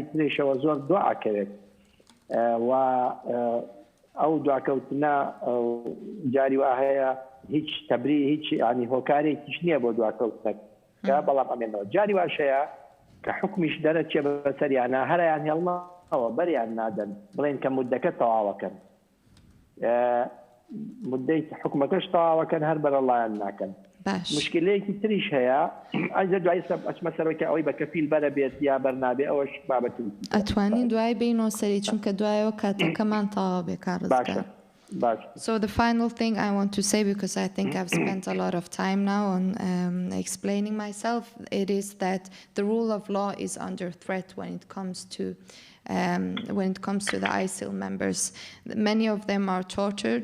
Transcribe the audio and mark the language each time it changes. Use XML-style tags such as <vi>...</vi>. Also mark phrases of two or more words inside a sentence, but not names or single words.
<ckb>ترێشەوە زۆر دوعاکەوێت و ئەو دواکەوتنە جاری وا هەیە هیچ تەبری هیچ ینی هۆکارێکیش نییە بۆ دواکەوتنەکە، بەڵام ئەمێنەوە جاری واشەیە کە حکمیش دەرەچێ بەسەریانە هەرایان هێڵمەوە بەریان نادەن بڵێن کە مودەکە تەواوەکەن، مدەی حکومەکەش تەواوەکەن هەر بەرەڵایان ناکەن. مشکلەیەکی تریش هەیە ئەجە دوای ئەچمە سەرەوەی ئەوەی بە کەفیل بەرە بێت یا بەرنابێ ئەوەش بابەتی ئەتوانین دوای بینەوە سەری چونکە دوایەوە کاتەکەمان تەواو بێ کار ڕزگار.</ckb> <en>So the final thing I want to say, because I think I've spent a lot of time now on explaining myself, it is that the rule of law is under threat when it comes to the ISIL members. Many of them are tortured.</en>